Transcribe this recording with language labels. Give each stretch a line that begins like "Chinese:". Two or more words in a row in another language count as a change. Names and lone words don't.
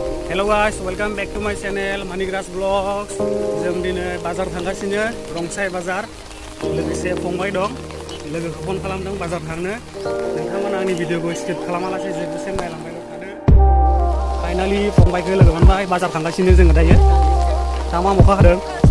English: Hello guys, welcome back to my channel Manigras Vlogs.
Bodo: जों दिनै बाजार थांगासिनो रंसाइ बाजार लोगोसे फंबाय दं लोगोखौ फन खालामदों बाजार थांनो नोंथांमोना आंनि भिडिअखौ स्किप खालामालासे जोबजासिम नायलांबाय थादो फाइनाली फंबायखौ लोगो मोनबाय बाजार थांगासिनो जोङो दायो दा मा अखा हादों